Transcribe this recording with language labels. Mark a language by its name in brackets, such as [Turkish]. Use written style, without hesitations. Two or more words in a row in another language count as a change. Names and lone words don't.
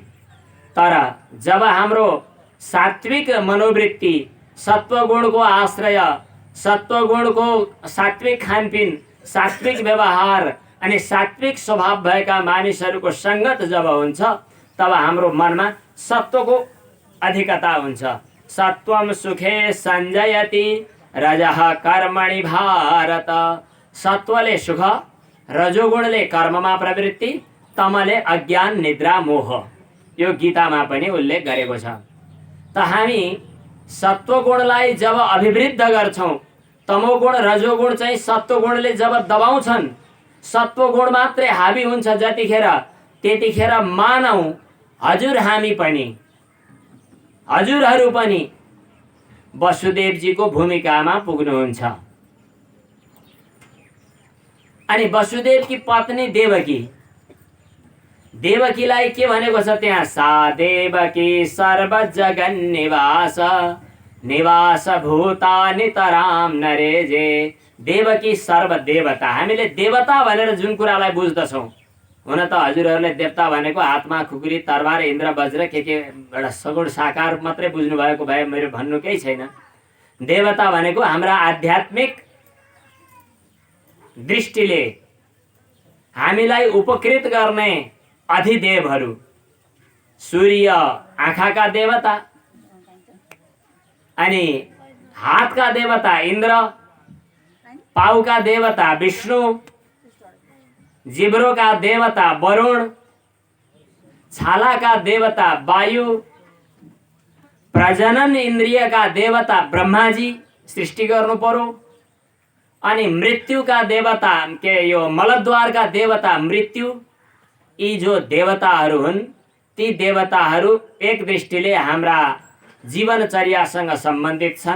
[Nepali] तर जब हाम्रो सात्विक मनोवृत्ति, सत्वगुणको आश्रय, सत्वगुणको सात्विक खानपिन, सात्विक व्यवहार अनि सात्विक स्वभाव भएका मानिसहरूको सङ्गत जब हुन्छ, तब हाम्रो मनमा सत्वको अधिकता हुन्छ। [Sanskrit] सत्वम सुखे सञ्जयति रजः कर्मणि भारत। [Nepali] सत्वले सुख, रजोगुणले कर्ममा प्रवृत्ति, तमले अज्ञान, निद्रा, मोह। यो गीतामा पनि उल्लेख गरेको छ। त हामी सत्वगुणलाई जब अभिवृद्ध गर्छौँ, तमोगुण रजोगुण चाहिँ सत्वगुणले जब दबाउँछन्, सत्वगुण मात्रै हावी हुन्छ त्यतिखेर मानौ हजुरहरू पनि वसुदेवजीको भूमिकामा पुग्नुहुन्छ। अनि वसुदेवकी पत्नी देवकीलाई के भनेको छ त्यहाँ? [Sanskrit] सा देवकी सर्वजगन् निवास भूतानि तराम नरेजे। देवकी सर्वदेवता। [Nepali] हामीले देवता भनेर जुन कुरालाई बुझ्दछौँ, हुन त हजुरहरूले देवता भनेको हातमा खुकुरी, तरबार, इन्द्र, वज्र के एउटा सगुण साकार मात्रै बुझ्नु भएको भए मेरो भन्नु केही छैन। देवता भनेको हाम्रा आध्यात्मिक दृष्टिले हामीलाई उपकृत गर्ने अधिदेवहरू। सूर्य आँखाका देवता, अनि हातका देवता इन्द्र, पाउका देवता विष्णु, जिब्रोका देवता वरुण, छालाका देवता वायु, प्रजनन इन्द्रियका देवता ब्रह्माजी सृष्टि गर्नु पर्यो। अनि मृत्युका देवता यो मलद्वारका देवता मृत्यु। यी जो देवताहरू हुन्, ती देवताहरू एक दृष्टिले हाम्रा जीवनचर्यासँग सम्बन्धित छन्।